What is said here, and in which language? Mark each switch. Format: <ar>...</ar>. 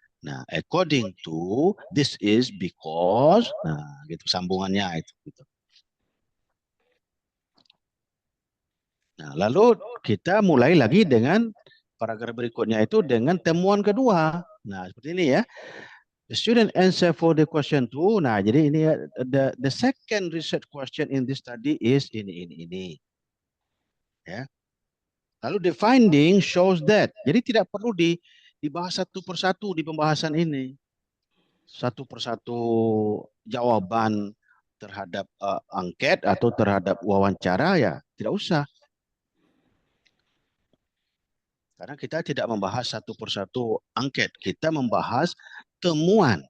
<id>Nah,</id> <en>according to, this is because,</en> <id>nah, gitu sambungannya itu. Gitu. Nah, lalu kita mulai lagi dengan paragraf berikutnya itu dengan temuan kedua. Nah, seperti ini ya.</id> <en>The student answer for the question 2.</en> <id>Nah, jadi ini</id> <en>the second research question in this study is ini. Ya. Lalu the finding shows that.</en> <id>Jadi tidak perlu dibahas satu persatu di pembahasan ini. Satu persatu jawaban terhadap angket atau terhadap wawancara ya tidak usah. Karena kita tidak membahas satu persatu angket, kita membahas temuan.</id>